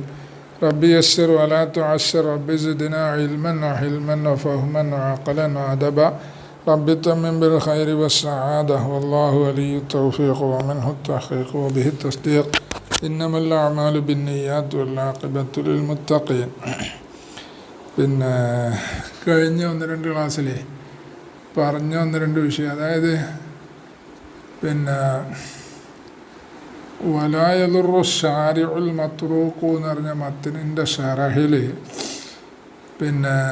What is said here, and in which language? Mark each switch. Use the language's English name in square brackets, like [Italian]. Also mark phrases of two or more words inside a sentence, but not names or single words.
[Arabic] رب يسر ولا تعسر، رب زدنا علما وحلما وفهما وعقلا وأدبا، رب تمم بالخير والسعادة والله ولي التوفيق ومنه التحقيق وبه التصديق. إنما الأعمال بالنيات والعاقبة للمتقين. [Malayalam] പിന്നെ കഴിഞ്ഞ ഒന്ന് രണ്ട് ക്ലാസ്സിൽ പറഞ്ഞ ഒന്ന് രണ്ട് വിഷയം, അതായത് പിന്നെ വലായലുറു ഷാരിഉൽ മത്റൂഖു എന്ന് പറഞ്ഞ മത്തിനിൻ്റെ ഷറഹിൽ പിന്നെ